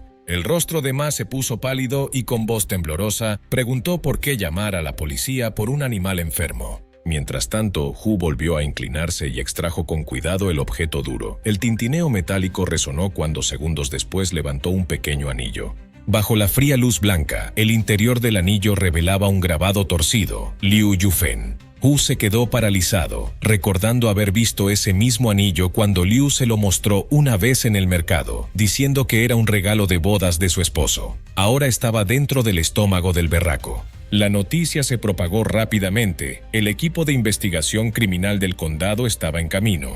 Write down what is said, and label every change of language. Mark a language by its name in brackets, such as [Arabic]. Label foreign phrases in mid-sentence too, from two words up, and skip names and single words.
[Spanish] El rostro de Ma se puso pálido y con voz temblorosa preguntó por qué llamar a la policía por un animal enfermo. Mientras tanto, Hu volvió a inclinarse y extrajo con cuidado el objeto duro. El tintineo metálico resonó cuando segundos después levantó un pequeño anillo. Bajo la fría luz blanca, el interior del anillo revelaba un grabado torcido: Liu Yufeng. Hu se quedó paralizado, recordando haber visto ese mismo anillo cuando Liu se lo mostró una vez en el mercado, diciendo que era un regalo de bodas de su esposo. Ahora estaba dentro del estómago del berraco. La noticia se propagó rápidamente. El equipo de investigación criminal del condado estaba en camino.